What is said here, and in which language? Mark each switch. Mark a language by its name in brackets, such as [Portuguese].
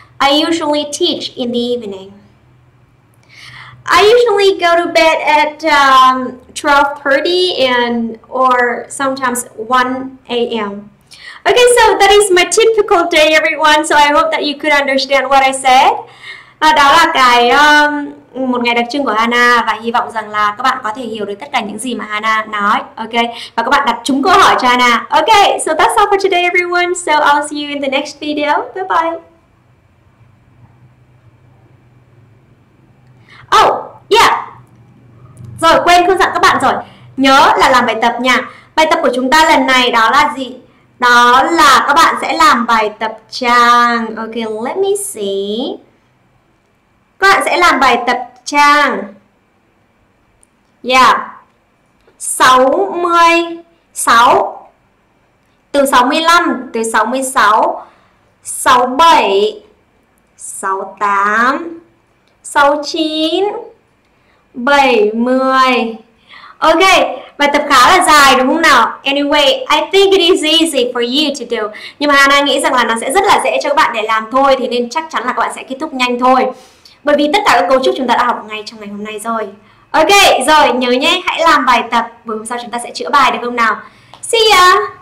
[English] I usually teach in the evening. I usually go to bed at 12:30 or sometimes 1 a.m. Okay, so that is my typical day, everyone. So I hope that you could understand what I said. [Vietnamese] Đó là một ngày đặc trưng của Hana, và hy vọng rằng là các bạn có thể hiểu được tất cả những gì mà Hana nói. Ok, và các bạn đặt trúng câu hỏi cho Hana. [English] Okay, so that's all for today, everyone. So I'll see you in the next video. Bye bye. Oh, yeah. [Vietnamese] Rồi, quên không dặn các bạn rồi. Nhớ là làm bài tập nha. Bài tập của chúng ta lần này đó là gì? Đó là các bạn sẽ làm bài tập trang. [English] Ok, let me see. [Vietnamese] Các bạn sẽ làm bài tập trang. Yeah. 66. Từ 65, từ 66, 67, 68, 69, 70. Ok, bài tập khá là dài đúng không nào? [English] Anyway, I think it is easy for you to do. [Vietnamese] Nhưng mà Hana nghĩ rằng là nó sẽ rất là dễ cho các bạn để làm thôi, thì nên chắc chắn là các bạn sẽ kết thúc nhanh thôi. Bởi vì tất cả các cấu trúc chúng ta đã học ngay trong ngày hôm nay rồi. Ok, rồi nhớ nhé, hãy làm bài tập. Buổi hôm sau chúng ta sẽ chữa bài được không nào? [English] See ya!